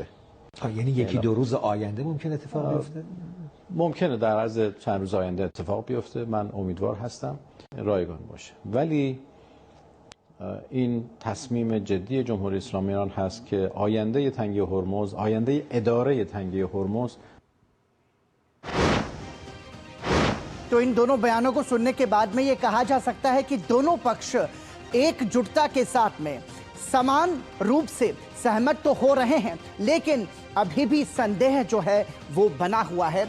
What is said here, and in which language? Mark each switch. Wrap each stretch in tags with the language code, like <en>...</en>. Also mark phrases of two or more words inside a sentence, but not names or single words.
<fa>یعنی یکی دو روز آینده ممکن اتفاق بیفته؟ ممکنه در عرض چند روز آینده اتفاق بیفته، من امیدوار هستم رایگان باشه، ولی این تصمیم جدی جمهوری اسلامی ایران هست که آینده تنگه هرمز، آینده اداره تنگه هرمز.</fa> <hi>तो इन दोनों बयानों को सुनने के बाद में ये कहा जा सकता है कि दोनों पक्ष एकजुटता के साथ में समान रूप से सहमत तो हो रहे हैं, लेकिन अभी भी संदेह जो है वो बना हुआ है।</hi>